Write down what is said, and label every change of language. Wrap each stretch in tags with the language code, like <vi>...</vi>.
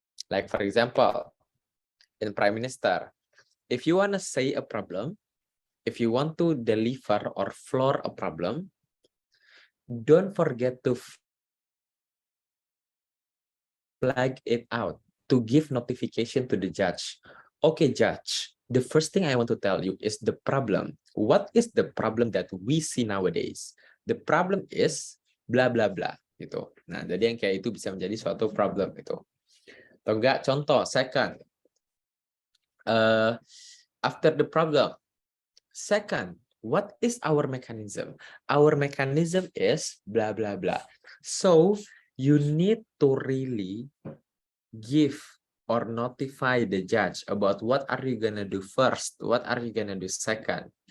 <en>Like for example, in Prime Minister, if you want to say a problem, if you want to deliver or floor a problem, don't forget to flag it out, to give notification to the judge. Okay, judge, the first thing I want to tell you is the problem. What is the problem that we see nowadays? The problem is bla bla bla gitu.</en> <id>Nah, jadi yang kayak itu bisa menjadi suatu problem itu. Atau enggak, contoh</id> <en>second, after the problem, second, what is our mechanism? Our mechanism is blah blah blah. So you need to really give or notify the judge about what are you gonna do first, what are you gonna do second.</en>